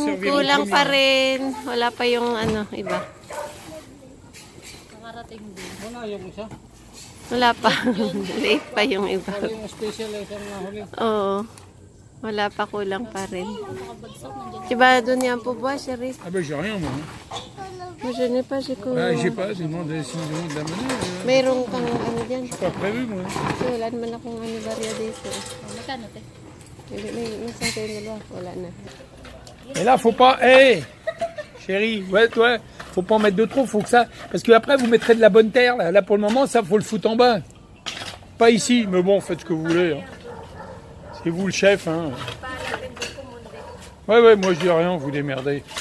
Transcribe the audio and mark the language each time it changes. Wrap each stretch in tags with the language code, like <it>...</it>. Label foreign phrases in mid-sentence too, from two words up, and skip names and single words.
<tl>Kulang pa rin. Wala pa yung iba. Nakarating din. Wala yung isa. Wala pa. Late pa yung iba. Wala yung special item na huli. Oo. Wala pa, kulang pa rin. Diba doon yan po ba, Sherry?</tl> <fr>Ah ben j'ai rien moi. Moi, je n'ai pas, j'ai Ah, je sais pas, je demande s'ils ont de la monnaie.</fr> <tl>Mayroong kang dyan.</tl> <fr>Pas prévu moi.</fr> <tl>Kasi wala naman akong barya dito. Magkano te? May isang kayo dalawa. Wala na.</tl> <fr>Et là, faut pas. Hé chérie, ouais, faut pas en mettre de trop, faut que ça. Parce que après, vous mettrez de la bonne terre. Là, pour le moment, ça, faut le foutre en bas. Pas ici, mais bon, faites ce que vous voulez. Hein. C'est vous le chef. Hein. Ouais, moi je dis rien, vous démerdez.</fr>